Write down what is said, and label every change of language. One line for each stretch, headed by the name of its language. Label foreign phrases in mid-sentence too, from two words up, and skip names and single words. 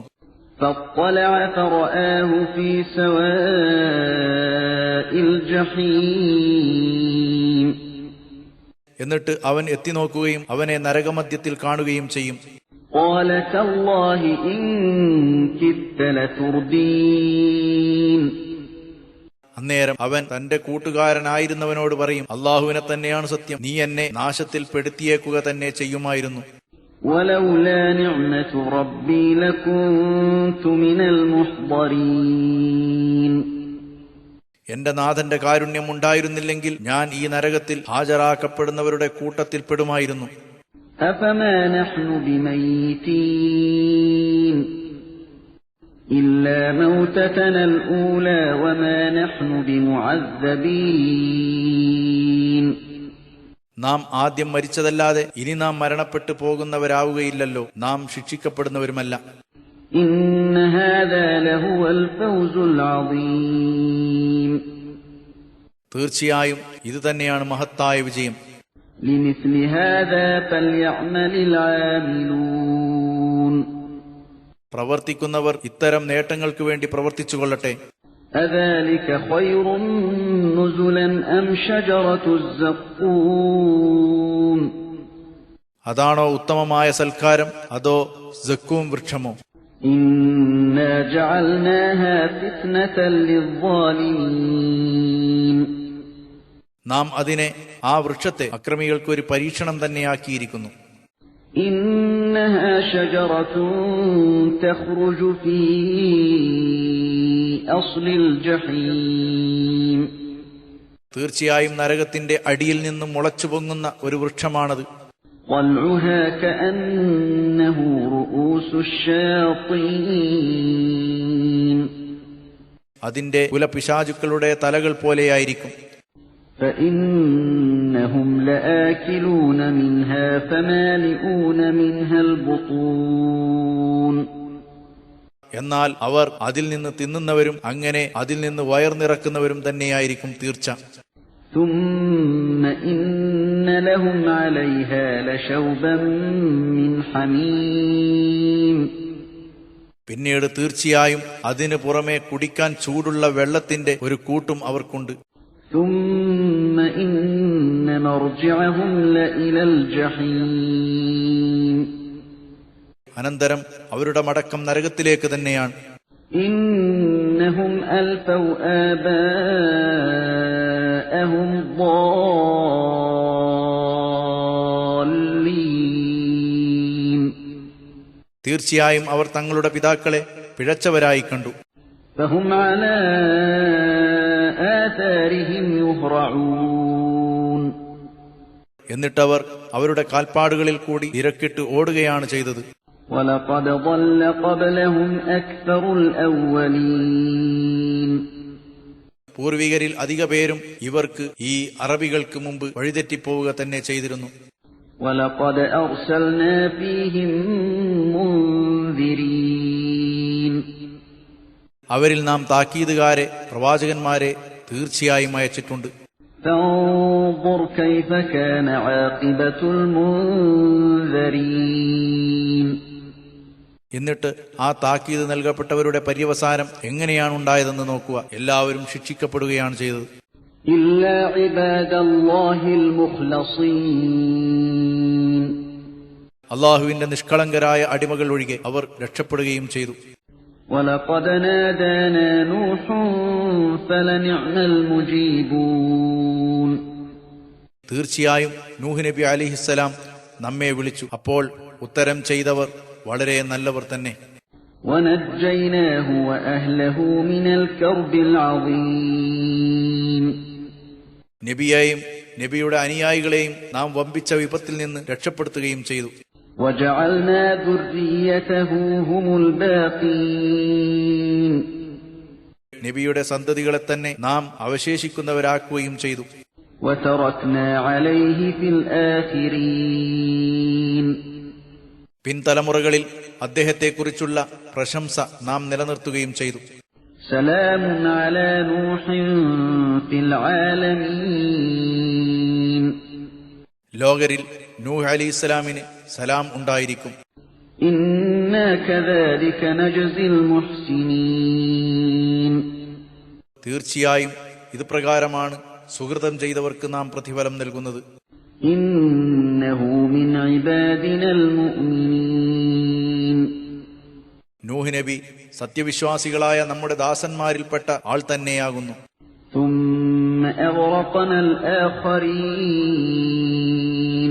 Arabic: فاطلع فرآه في سواء الجحيم
Malayalam: എന്നിട്ട് അവൻ എത്തിനോക്കുകയും അവനെ നരകമധ്യത്തിൽ കാണുകയും ചെയ്യും.
Arabic: قال تالله إن كدت لتردين
Malayalam: അന്നേരം അവൻ തന്റെ കൂട്ടുകാരനായിരുന്നവനോട് പറയും, അള്ളാഹുവിനെ തന്നെയാണ് സത്യം, നീ എന്നെ നാശത്തിൽ പെടുത്തിയേക്കുക തന്നെ ചെയ്യുമായിരുന്നു.
Arabic: ولولا نعمة ربي لكنت من المحضرين
Malayalam: എന്റെ നാഥന്റെ കാരുണ്യം ഉണ്ടായിരുന്നില്ലെങ്കിൽ ഞാൻ ഈ നരകത്തിൽ ഹാജരാക്കപ്പെടുന്നവരുടെ കൂട്ടത്തിൽപ്പെടുമായിരുന്നു.
Arabic: أفما نحن بميتين إلا موتتنا الأولى وما نحن بمعذبين
Malayalam: നാം ആദ്യം മരിച്ചതല്ലാതെ ഇനി നാം മരണപ്പെട്ടു പോകുന്നവരാവുകയില്ലല്ലോ, നാം ശിക്ഷിക്കപ്പെടുന്നവരുമല്ല.
Arabic: إن هذا لهو الفوز العظيم
Malayalam: തീർച്ചയായും ഇത് തന്നെയാണ് മഹത്തായ വിജയം.
Arabic: لمثل هذا فليعمل العاملون
Malayalam: പ്രവർത്തിക്കുന്നവർ ഇത്തരം നേട്ടങ്ങൾക്ക് വേണ്ടി പ്രവർത്തിച്ചുകൊള്ളട്ടെ.
Arabic: أذلك خير نزلا أم شجرة الزقوم
Malayalam: അതാണോ ഉത്തമമായ സൽക്കാരം, അതോ സക്കൂം വൃക്ഷമോ?
Arabic: إنا جعلناها فتنة للظالمين
Malayalam: നാം അതിനെ, ആ വൃക്ഷത്തെ, അക്രമികൾക്ക് ഒരു പരീക്ഷണം തന്നെയാക്കിയിരിക്കുന്നു.
Arabic: إنها شجرة تخرج في أصل الجحيم
Malayalam: തീർച്ചയായും നരകത്തിന്റെ അടിയിൽ നിന്നും മുളച്ചു പൊങ്ങുന്ന ഒരു വൃക്ഷമാണത്.
Arabic: طلعها كأنه رؤوس الشياطين
Malayalam: അതിന്റെ കുലപിശാചുക്കളുടെ തലകൾ പോലെയായിരിക്കും.
Arabic: فإنهم لآكلون منها فمالئون منها البطون
Malayalam: എന്നാൽ അവർ അതിൽ നിന്ന് തിന്നുന്നവരും അങ്ങനെ അതിൽ നിന്ന് വയർ നിറക്കുന്നവരും തന്നെയായിരിക്കും തീർച്ച.
Arabic: ثم إن لهم عليها لشوبا من حميم
Malayalam: പിന്നീട് തീർച്ചയായും അതിനു പുറമെ കുടിക്കാൻ ചൂടുള്ള വെള്ളത്തിന്റെ ഒരു കൂട്ടും അവർക്കുണ്ട്.
Arabic: ثم إن مرجعهم لإلى الجحيم
Malayalam: അനന്തരം അവരുടെ മടക്കം നരകത്തിലേക്ക് തന്നെയാണ്.
Arabic: إنهم ألفوا آباءهم ضالين
Malayalam: തീർച്ചയായും അവർ തങ്ങളുടെ പിതാക്കളെ പിഴച്ചവരായി കണ്ടു.
Arabic: فهم على آثارهم يهرعون
Malayalam: എന്നിട്ടവർ അവരുടെ കാൽപ്പാടുകളിൽ കൂടി ഇരക്കിട്ട് ഓടുകയാണ് ചെയ്തത്.
Arabic: ولقد ضل قبلهم أكثر الأولين
Malayalam: പൂർവികരിൽ അധിക പേരും ഇവർക്ക് ഈ അറബികൾക്ക് മുമ്പ് വഴിതെറ്റിപ്പോവുക തന്നെ ചെയ്തിരുന്നു.
Arabic: وَلَقَدْ أَرْسَلْنَا فِيهِم مُنذِرِينَ
Malayalam: അവരിൽ നാം താക്കീതുകാരെ, പ്രവാചകന്മാരെ തീർച്ചയായും അയച്ചിട്ടുണ്ട്.
Arabic: فَانظُرْ كَيْفَ كَانَ عَاقِبَةُ الْمُنذَرِينَ
Malayalam: എന്നിട്ട് ആ താക്കീത് നൽകപ്പെട്ടവരുടെ പര്യവസാനം എങ്ങനെയാണ് ഉണ്ടായതെന്ന് നോക്കുക. എല്ലാവരും ശിക്ഷിക്കപ്പെടുകയാണ് ചെയ്തത്.
Arabic: إِلَّا عِبَادَ اللَّهِ الْمُخْلَصِينَ
Malayalam: അള്ളാഹുവിന്റെ നിഷ്കളങ്കരായ അടിമകൾ ഒഴികെ അവർ രക്ഷപ്പെടുകയും ചെയ്തു.
Arabic: وَلَقَدْ نَادَانَا نُوحٌ فَلَنِعْمَ الْمُجِيبُونَ
Malayalam: തീർച്ചയായും നൂഹ് നബി അലൈഹിസ്സലാം നമ്മെ വിളിച്ചു. അപ്പോൾ ഉത്തരം ചെയ്തവർ വളരെ നല്ലവർ തന്നെ.
Arabic: وَنَجَّيْنَاهُ وَأَهْلَهُ مِنَ الْكَرْبِ الْعَظِيمِ
Malayalam: നബിയെയും നബിയുടെ അനുയായികളെയും നാം വമ്പിച്ച വിപത്തിൽ നിന്ന് രക്ഷപ്പെടുത്തുകയും ചെയ്തു.
Arabic: وَجَعَلْنَا ذُرِّيَّتَهُ هُمُ الْبَاقِينَ
Malayalam: നബിയുടെ സന്തതികളെ തന്നെ നാം അവശേഷിക്കുന്നവരാക്കുകയും ചെയ്തു.
Arabic: وَتَرَكْنَا عَلَيْهِ فِي الْآخِرِينَ
Malayalam: പിൻതലമുറകളിൽ അദ്ദേഹത്തെക്കുറിച്ചുള്ള പ്രശംസ നാം നിലനിർത്തുകയും ചെയ്തു.
Arabic: سَلَامٌ عَلَى نُوحٍ فِي الْعَالَمِينَ
Malayalam: ലോകരിൽ നൂഹ് അലൈഹിസ്സലാമിന് സലാം ഉണ്ടായിരിക്കും.
Arabic: إِنَّا كَذَلِكَ نَجْزِي الْمُحْسِنِينَ
Malayalam: തീർച്ചയായും ഇത് പ്രകാരമാണ് സുഹൃതം ചെയ്തവർക്ക് നാം പ്രതിഫലം നൽകുന്നത്.
Arabic: إِنَّهُ مِنْ عِبَادِنَا الْمُؤْمِنِينَ
Malayalam: നൂഹ് നബി സത്യവിശ്വാസികളായ നമ്മുടെ ദാസന്മാരിൽപ്പെട്ട ആൾ തന്നെയാകുന്നു.
Arabic: ثُمَّ أَغْرَقْنَا الْآخَرِينَ